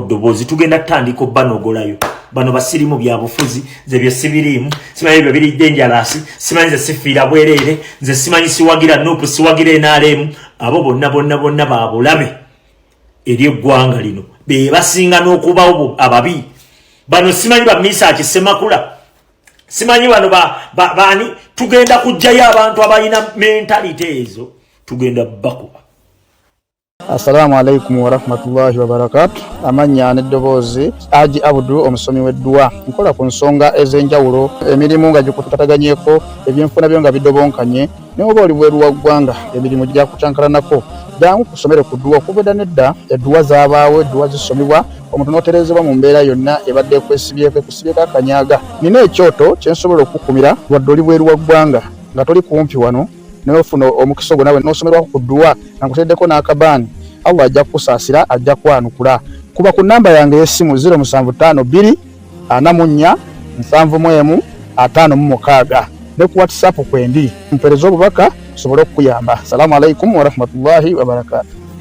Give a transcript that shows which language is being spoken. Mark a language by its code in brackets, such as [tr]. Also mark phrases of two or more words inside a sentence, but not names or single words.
[lg] ddoboozi tugenda tandika obbanogolayo bano basirimu byabufuzi nze bye sibiriimu simanyi byo biri dangerous simanyi nze sifiira bwereere nze simanyi siwagira nupu siwagira NRM abo bonna babulabe eri eggwanga lino be basinga n'okubawo ababi bano simanyi bamisa akisemakula simanyi bano bani tugenda kujjayo abantu abalina mentality ezo tugenda bakuba. [ar] السلام عليكم ورحمة الله وبركاته. [lg] Amanya n'eddoboozi Haji Abdul omusomi w'edduwa nkola ku nsonga ez'enjawulo emirimu nga gikutataganyeko ebyenfuna byo nga bidobonkanye ne oba oli bweru wa ggwanga emirimu gya kucankalanako jangu kusomere ku dduwa okuvudda nedda edduwa zaabaawo edduwa zisomibwa omuntu n'oterezebwa mu mbeera yonna ebadde ekwesibyeko akanyaga nina ekyoto kyensobola okukumira wadde oli bweru wa ggwanga nga toli kumpi wano n'ofuna omukisa ogwo nawe n'osomerwako ku dduwa nankuteddeko n'akabaani Allah ajja kusaasira ajja kwanukula kuba ku namba yange y'essimu 075 2 44 7 ne ku WhatsApp kwendi mpereza obubaka sobole okuyamba. [ar] السلام عليكم ورحمة الله وبركاته.